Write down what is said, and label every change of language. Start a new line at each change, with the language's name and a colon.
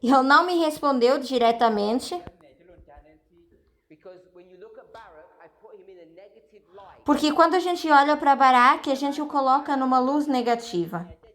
Portuguese: E ele não me respondeu diretamente,
English: Because when you look at Barak, I put him in a negative light.
Portuguese: porque quando a gente olha para Baraque, a gente o coloca numa luz negativa.